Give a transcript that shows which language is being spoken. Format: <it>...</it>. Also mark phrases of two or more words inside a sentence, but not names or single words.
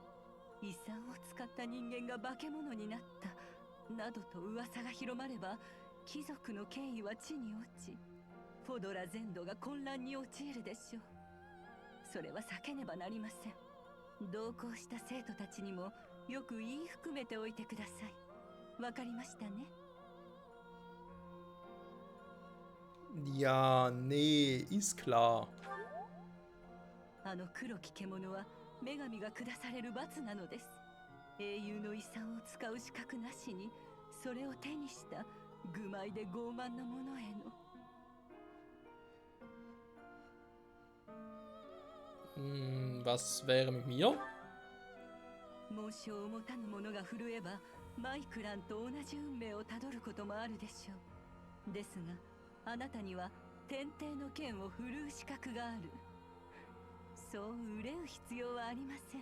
<ja>遺産を使った人間が化け物になったなどと噂が広まれば、貴族の権威は地に落ち、フォドラ全土が混乱に陥るでしょう。それは避けねばなりません。同行した生徒たちにもよく言い含めておいてください。わかりましたね。</ja> <de>Ja, nee, ist klar.</de> <ja>あの黒き獣は女神が下される罰なのです。英雄の遺産を使う資格なしにそれを手にした愚昧で傲慢な者への。</ja> <de>Was wäre mit mir?</de> <ja>紋章を持たぬ者が震えばマイクランと同じ運命をたどることもあるでしょう。ですがあなたには天帝の剣を振るう資格がある。そう憂う必要はありません。</ja>